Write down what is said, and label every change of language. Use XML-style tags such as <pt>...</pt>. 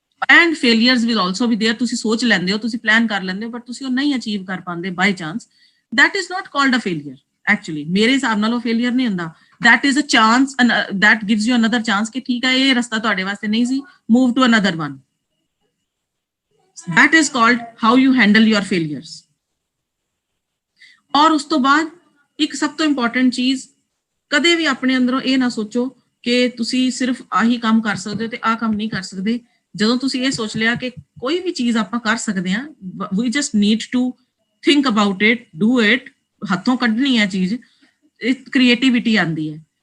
<en>And failures will also be there.</en> <pa>ਤੁਸੀਂ ਸੋਚ ਲੈਂਦੇ ਹੋ, ਤੁਸੀਂ ਪਲਾਨ ਕਰ ਲੈਂਦੇ ਹੋ, ਬਟ ਤੁਸੀਂ ਉਹ ਨਹੀਂ ਅਚੀਵ ਕਰ ਪਾਉਂਦੇ by chance,</pa> <en>that is not called a failure actually।</en> <pa>ਮੇਰੇ ਹਿਸਾਬ ਨਾਲ ਉਹ ਫੇਲਿਅਰ ਨਹੀਂ ਹੁੰਦਾ,</pa> <en>that is a chance and that gives you another chance</en> <pa>ਕਿ ਠੀਕ ਹੈ ਇਹ ਰਸਤਾ ਤੁਹਾਡੇ ਵਾਸਤੇ ਨਹੀਂ ਸੀ,</pa> <en>move to another one। that is called how you handle your failures।</en> <pa>ਔਰ ਉਸ ਤੋਂ ਬਾਅਦ ਇੱਕ ਸਭ ਤੋਂ ਇੰਪੋਰਟੈਂਟ ਚੀਜ਼, ਕਦੇ ਵੀ ਆਪਣੇ ਅੰਦਰੋਂ ਇਹ ਨਾ ਸੋਚੋ ਕਿ ਤੁਸੀਂ ਸਿਰਫ ਆਹੀ ਕੰਮ ਕਰ ਸਕਦੇ ਹੋ ਤੇ ਆਹ ਕੰਮ ਨਹੀਂ ਕਰ ਸਕਦੇ। ਜਦੋਂ ਤੁਸੀਂ ਇਹ ਸੋਚ ਲਿਆ ਕਿ ਕੋਈ ਵੀ ਚੀਜ਼ ਆਪਾਂ ਕਰ ਸਕਦੇ ਹਾਂ,</pa> <en>we just need to think about it, do it,</en> <pa>ਹੱਥੋਂ ਕੱਢਣੀ ਹੈ ਚੀਜ਼, ਕ੍ਰੀਏਟਿਵਿਟੀ ਆਉਂਦੀ ਹੈ।</pa>